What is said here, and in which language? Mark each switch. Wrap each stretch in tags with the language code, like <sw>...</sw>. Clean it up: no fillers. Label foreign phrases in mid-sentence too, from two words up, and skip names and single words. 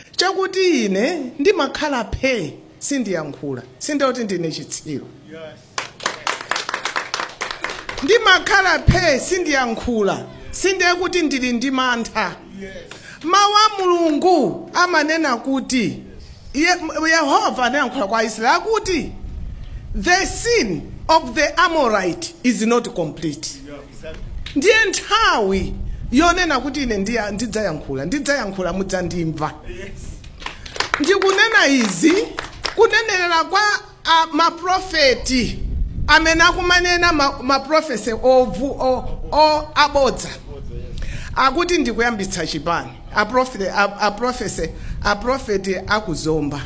<ny>chakuti ine ndimakhala phe sindiyankhula sindoti ndine chitsiro ndimakhala phe sindiyankhula sinde kuti ndili ndi mantha mawu a Mulungu amanena kuti Yehova anayankhula kwa Israeli kuti</ny> <en>the sin of the Amorite is not complete.</en> <ny>Ndiye nthawi yonena kuti ine ndidzayankhula mudzandimva. Ndikunena izi kunenera kwa maprofeti amene akumanena maprofesi abodza akuti ndikuyambitsa chipani aprofeti akuzomba.</ny>